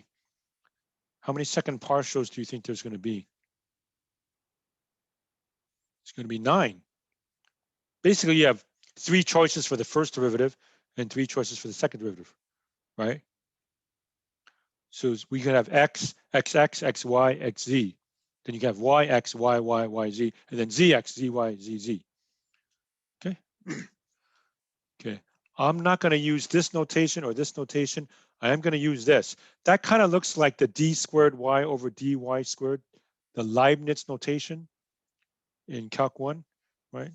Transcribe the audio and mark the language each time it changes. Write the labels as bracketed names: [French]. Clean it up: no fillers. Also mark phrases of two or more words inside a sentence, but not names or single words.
[English] How many second partials do you think there's going to be? It's going to be 9. basically you have 3 choices for the first derivative and 3 choices for the second derivative, right? So we can have x, xx, xy, xz. Then you can have y, x, y, y, y, z, and then z, x, z, y, z, z. Okay. Okay. I'm not going to use this notation or this notation. I am going to use this. That kind of looks like the d squared y over dy squared, the Leibniz notation in Calc 1, right?